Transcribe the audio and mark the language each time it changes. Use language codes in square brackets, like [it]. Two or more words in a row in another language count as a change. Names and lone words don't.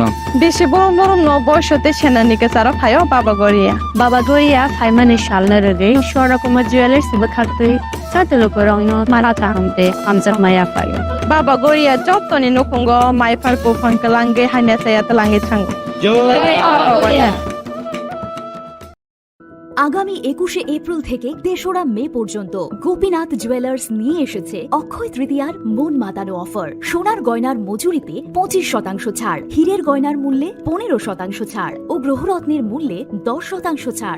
[trp] बेसे बरम बरम न बयसते सेनानिके सारा फायो बाबा गोरिया फाइमाने शालना रगे शोरा कुमा ज्वेलर्स बखाते साते लुकुरगनो माराता हमते हमजर माया फायो बाबा गोरिया जतनि नकुंगो माइफार को फंकलांगे हाने साया तलांगे थांगो जय [bn] আগামী 21শে এপ্রিল থেকে ৩রা মে পর্যন্ত গোপীনাথ জুয়েলার্স নিয়ে এসেছে অক্ষয় তৃতীয়ার মন মাতানো অফার। সোনার গয়নার মজুরিতে 25% ছাড়, হীরের গয়নার মূল্যে 15% ছাড় ও গ্রহরত্নের মূল্যে 10% ছাড়।